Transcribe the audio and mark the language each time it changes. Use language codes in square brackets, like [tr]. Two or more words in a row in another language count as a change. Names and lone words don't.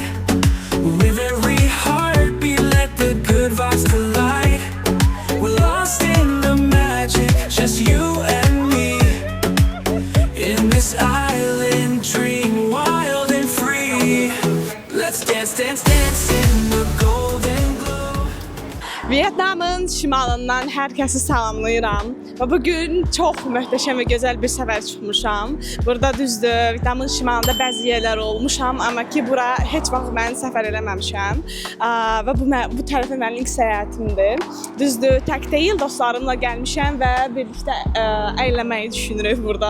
[en] With every heartbeat, let the good vibes collide. We're lost in the magic, just you and me. In this island dream, wild and free. Let's dance, dance, dance in the golden glow. [az] Vietnamın şimalından hər kəsi salamlayıram. Və bugün çox möhtəşəm və gözəl bir səfər çıxmışam. Burada düzdür, Vietnamın şimalında bəzi yerlər olmuşam, amma ki bura heç vaxt mən səfər eləməmişəm. Və bu tərəfə mənim ilk səyahətimdir. Düzdür, tək deyil, dostlarımla gəlmişəm və birlikdə əylənməyi düşünürük burada.